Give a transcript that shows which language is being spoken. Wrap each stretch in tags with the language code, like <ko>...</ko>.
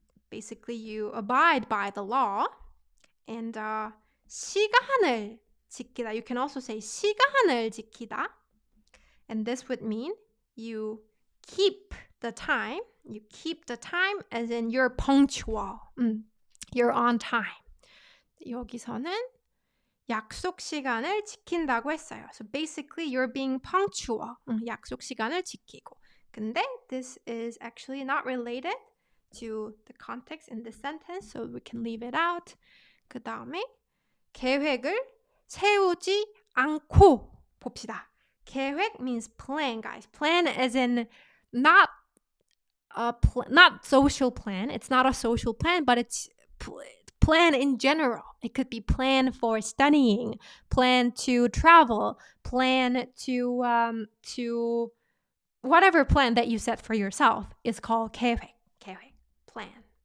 <en>Basically, you abide by the law.</en> <ko>And 시간을 지키다.</ko> <en>You can also say</en> <ko>시간을 지키다.</ko> <en>And this would mean you keep the time. You keep the time as in you're punctual. You're on time.</en> <ko>여기서는 약속 시간을 지킨다고 했어요.</ko> <en>So basically, you're being punctual.</en> <ko>약속 시간을 지키고.</ko> <en>근데 this is actually not related to the context in this sentence, so we can leave it out.</en> <ko>그 다음에 계획을 세우지 않고 봅시다.</ko> <en>계획 means plan, guys. Plan as in not social plan. It's not a social plan, but it's plan in general. It could be plan for studying, plan to travel, plan to whatever plan that you set for yourself is called 계획. Plan.</en>